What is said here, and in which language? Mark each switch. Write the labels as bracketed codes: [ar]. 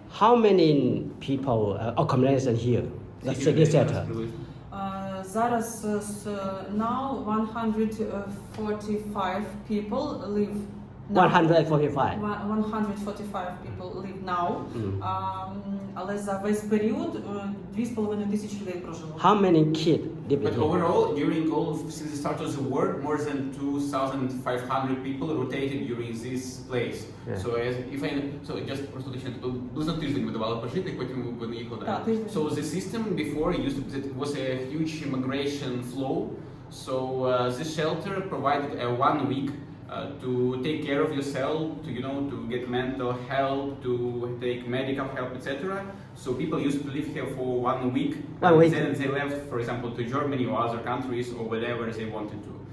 [en] How many people accommodation here? The city center. [uk] Зараз [en] now 145 people live. 145. 145 people live now. [uk] Але за весь період 2,5 тисячі людей прожило. [en] How many kids live But here? overall, during all of since the start of the war, more than 2,500 people rotated during this place. Yeah. So just [uk] просто уточнити, близько тиждень ми давали пожити, потім вони їхали далі. Так, тиждень. [en] So the system before it was a huge immigration flow. So this shelter provided a 1 week to take care of yourself, to get mental help, to take medical help, etc. So people used to live here for 1 week, and then they left, for example, to Germany or other countries or whatever they wanted to.